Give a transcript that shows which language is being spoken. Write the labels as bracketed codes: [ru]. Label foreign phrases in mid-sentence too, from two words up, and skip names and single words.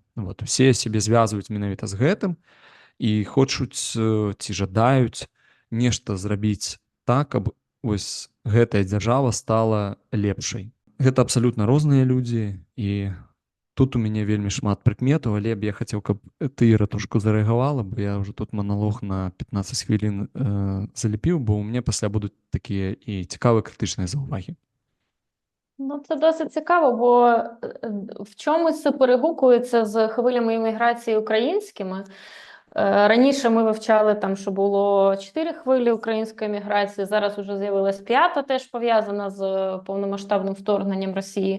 [be] Усе сябе звязваюць менавіта з гэтым і хочуць ці жадаюць нешта зрабіць так, каб гэтая дзяржава стала лепшай. Гэта абсалютна розныя людзі, і тут у мяне вельмі шмат прыкметаў, але б я хацеў, каб ты, Іра, трошку зарэагавала, бо я ўжо тут маналог на 15 хвілін заліпіў, бо ў мяне пасля будуць такія і цікавыя крытычныя заўвагі. [uk] Ну, це досить цікаво, бо в чомусь це перегукується з хвилями імміграції українськими. Раніше ми вивчали там, що було 4 хвилі української міграції, зараз вже з'явилась 5-та, теж пов'язана з повномасштабним вторгненням Росії.